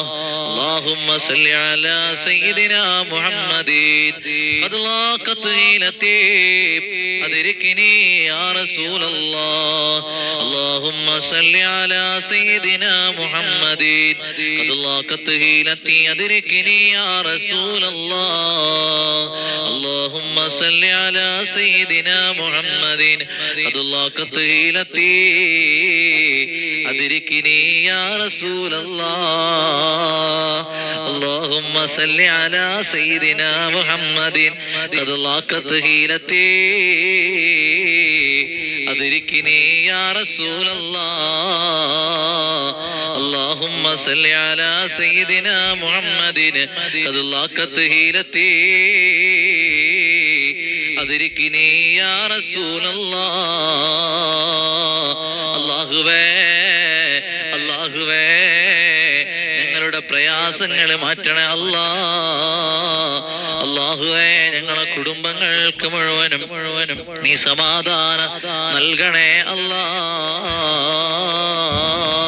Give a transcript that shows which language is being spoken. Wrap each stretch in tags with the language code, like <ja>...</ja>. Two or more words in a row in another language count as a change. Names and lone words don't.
<ar>اللهم صل على سيدنا محمد قد ضاقت حيلتي أدركني يا رسول الله. اللهم صل على سيدنا محمد قد ضاقت حيلتي أدركني يا رسول الله. اللهم صل على سيدنا محمد قد لاقت هيلتي أدركني يا رسول الله. اللهم صل على سيدنا محمد قد لاقت هيلتي أدركني يا رسول الله. اللهم صل على سيدنا محمد قد لاقت هيلتي أدركني يا رسول الله.</ar> <ml>അല്ലാഹുവേ ഞങ്ങളുടെ പ്രയാസങ്ങൾ മാറ്റണേ അല്ലാഹുവേ. ഞങ്ങളെ കുടുംബങ്ങൾക്ക് മുഴുവനും നീ സമാധാനം നൽകണേ അല്ലാഹ്.</ml>